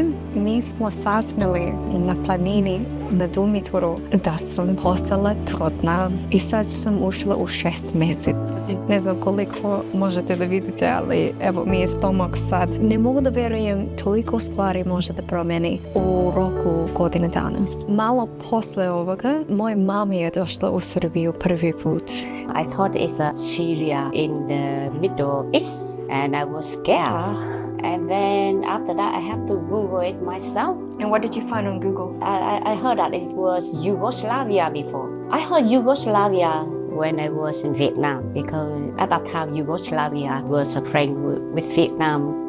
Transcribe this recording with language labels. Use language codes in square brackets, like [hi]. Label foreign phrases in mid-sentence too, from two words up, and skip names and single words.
[sr] Mi smo saznali na planini na Dumitoru da sam postala trudna i sad sam ušla u 6 mjesec. Ne znam koliko možete da vidite, ali evo mi je stomak sad. Ne mogu da vjerujem, toliko stvari može da promeni u roku godine dana. Malo posle ovoga, moja mama je došla u Srbiju prvi put. [en] I thought it's a Syria in the Middle East and I was scared. And then after that, I have to Google it myself. And what did you find on Google? I heard that it was Yugoslavia before. I heard Yugoslavia when I was in Vietnam because at that time Yugoslavia was a friend with Vietnam.